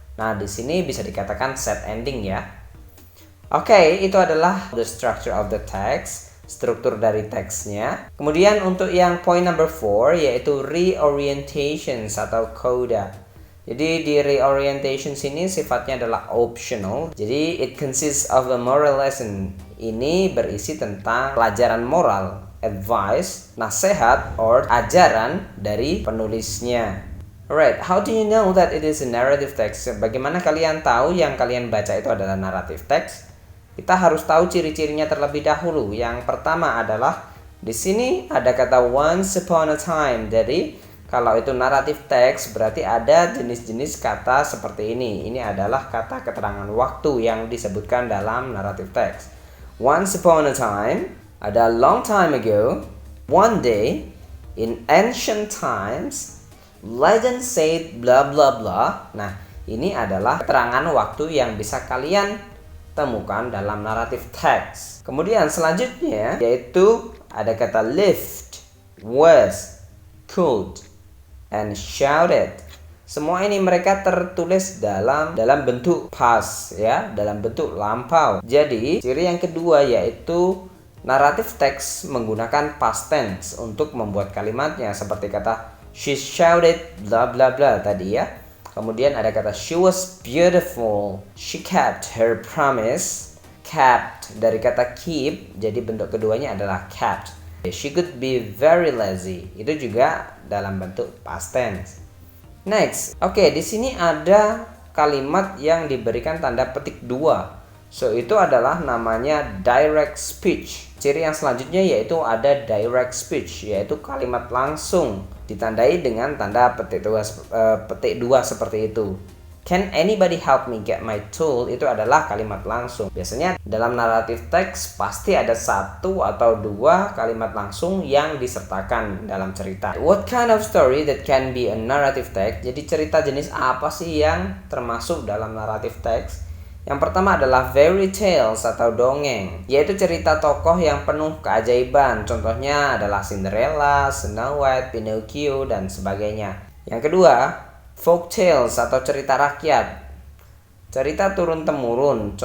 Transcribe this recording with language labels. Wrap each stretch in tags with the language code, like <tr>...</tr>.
<id>Nah, di sini bisa dikatakan sad ending ya. Oke, itu adalah the structure of the text, struktur dari teksnya. Kemudian untuk yang point number 4 yaitu reorientations atau coda. Jadi di reorientation sini sifatnya adalah optional. Jadi it consists of a moral lesson. Ini berisi tentang pelajaran moral, advice, nasihat, or ajaran dari penulisnya.</id> <en>Alright, how do you know that it is a narrative text?</en> <id>Bagaimana kalian tahu yang kalian baca itu adalah narrative text? Kita harus tahu ciri-cirinya terlebih dahulu. Yang pertama adalah di sini ada kata once upon a time. Jadi kalau itu narrative text berarti ada jenis-jenis kata seperti ini. Ini adalah kata keterangan waktu yang disebutkan dalam narrative text.</id> <en>Once upon a time, ada long time ago, one day, in ancient times, legend said blah blah blah.</en> <id>Nah, ini adalah keterangan waktu yang bisa kalian temukan dalam narrative text. Kemudian selanjutnya yaitu ada kata lived, was, could, and shouted. Semua ini mereka tertulis dalam bentuk past ya, dalam bentuk lampau. Jadi, ciri yang kedua yaitu narrative text menggunakan past tense untuk membuat kalimatnya seperti kata she shouted blah blah blah tadi ya.</id> <en>Kemudian ada kata she was beautiful, she kept her promise.</en> <id>Kept dari kata keep, jadi bentuk keduanya adalah kept.</id> <en>She could be very lazy, itu juga dalam bentuk past tense.</en> <id>Next, oke, di sini ada kalimat yang diberikan tanda petik 2. So itu adalah namanya direct speech. Ciri yang selanjutnya yaitu ada direct speech, yaitu kalimat langsung ditandai dengan tanda petik 2 seperti itu.</id> <en>Can anybody help me get my tool?</en> <id>Itu adalah kalimat langsung. Biasanya dalam naratif teks pasti ada satu atau dua kalimat langsung yang disertakan dalam cerita.</id> <en>What kind of story that can be a narrative text?</en> <id>Jadi cerita jenis apa sih yang termasuk dalam naratif teks? Yang pertama adalah fairy tales atau dongeng, yaitu cerita tokoh yang penuh keajaiban. Contohnya adalah Cinderella, Snow White, Pinocchio, dan sebagainya. Yang kedua, folk tales atau cerita rakyat, cerita turun-temurun.</id>